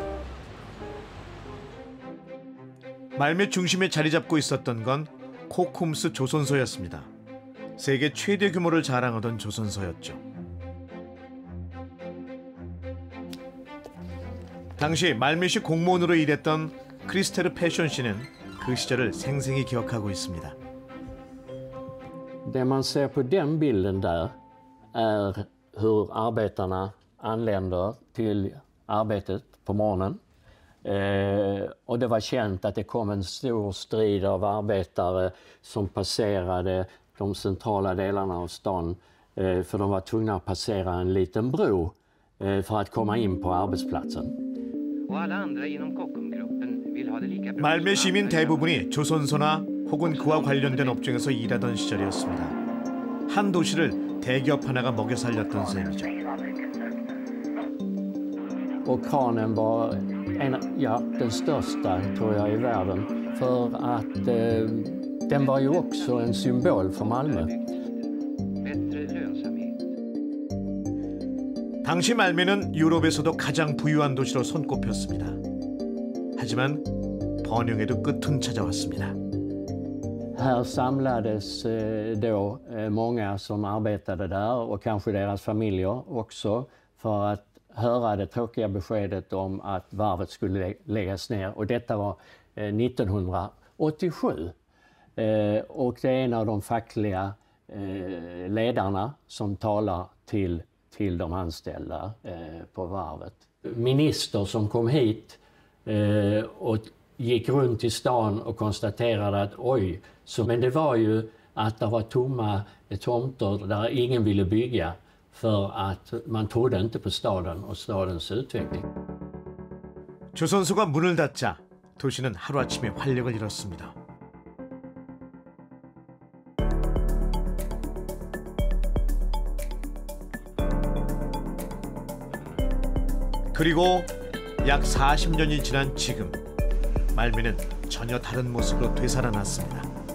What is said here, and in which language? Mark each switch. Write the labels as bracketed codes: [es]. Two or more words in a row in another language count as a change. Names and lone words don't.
[ko] 말미 중심에 자리 잡고 있었던 건 코쿰스 조선소였습니다. 세계 최대 규모를 자랑하던 조선소였죠. 당시 말미시 공무원으로 일했던 크리스테르 패션 씨는 그 시절을 생생히 기억하고 있습니다. [sv] Det man ser på den bilden där är hur arbetarna anländer till arbetet på morgonen. Och det var känt att det kom en stor strid av arbetare som passerade de centrala delarna av stan, för de var tvungna att passera en liten bro för att komma in på arbetsplatsen. [ko] 말미 시민 대부분이 조선소나 혹은 그와 관련된 업종에서 일하던 시절이었습니다. 한 도시를 대기업 하나가 먹여 살렸던 셈이죠. [sv] Och kranen var den största, tror jag, i världen. För att den var ju också en symbol för Malmö. [ko] 당시 말미는 유럽에서도 가장 부유한 도시로 손꼽혔습니다. 하지만 번영에도 끝은 찾아왔습니다. [sv] Här samlades då många som arbetade där och kanske deras familjer också för att höra det tråkiga beskedet om att varvet skulle läggas ner. Och detta var 1987. Och det är en av de fackliga ledarna som talar till de anställda på varvet. Minister som kom hit och gick runt i stan och konstaterade att oj, men det var ju att det var tomma tomter där ingen ville bygga för att man trodde inte på staden och stadens utveckling. [ko] 조선소가 문을 닫자 도시는 하루아침에 활력을 잃었습니다. 그리고 약 40년이 지난 지금 말미는 전혀 다른 모습으로 되살아났습니다.